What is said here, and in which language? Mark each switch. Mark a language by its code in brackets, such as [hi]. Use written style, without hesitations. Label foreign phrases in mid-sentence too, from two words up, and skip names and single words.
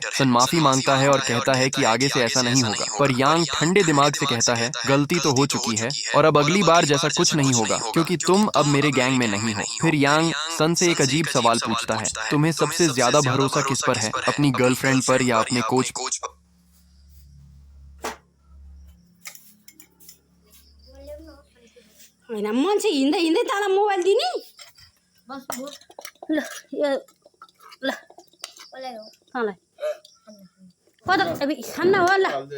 [hi] सन माफी मांगता है और कहता है कि आगे से ऐसा नहीं होगा, पर यांग ठंडे दिमाग से कहता है, गलती तो हो चुकी है और अब अगली बार जैसा कुछ नहीं होगा, क्योंकि तुम अब मेरे गैंग में नहीं हो। फिर यांग सन से एक अजीब सवाल पूछता है, तुम्हें सबसे ज्यादा भरोसा किस पर है, अपनी गर्लफ्रेंड पर या अपने कोच पर? [ne] होइन मान्छे हिँड्दै हिँड्दै तँलाई मोबाइल दिने ल ल तँलाई कता खान्न हो ल